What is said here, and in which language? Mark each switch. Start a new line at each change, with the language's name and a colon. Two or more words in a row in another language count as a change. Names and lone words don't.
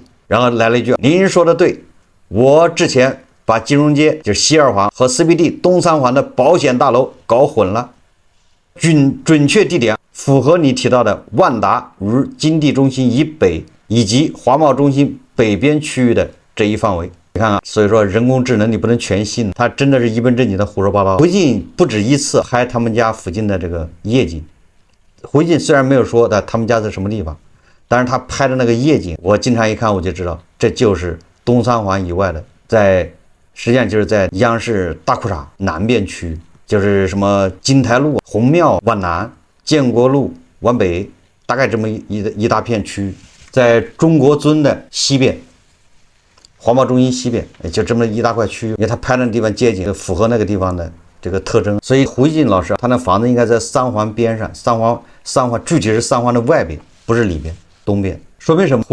Chinese: 然後來了一句，您說的對，我之前把金融街就是西2環和 CBD 東三環的保險大樓搞混了，準確地點符合你提到的萬達與金地中心以北以及華貿中心北邊區域的這一範圍。你看啊，所以說人工智能你不能全信，他真的是一本正經的胡說八道。胡锡進不止一次拍他們家附近的这個夜景，胡锡進雖然沒有說他們家在什麼地方，但是他拍的那個夜景，我經常一看我就知道，這就是東三環以外的，實際上就是在央視大裤衩南邊區，就是什麼金台路、紅廟往南、建國路往北，大概這麼一大片區域，在中國尊的西邊，華貿中心西邊，就這麼一大塊區域。因為他拍的地方街景符合那個地方的這個特徵，所以胡锡進老師他那房子應該在三環邊上，三環具體是三環的外邊，不是裡邊東邊。說明什麼？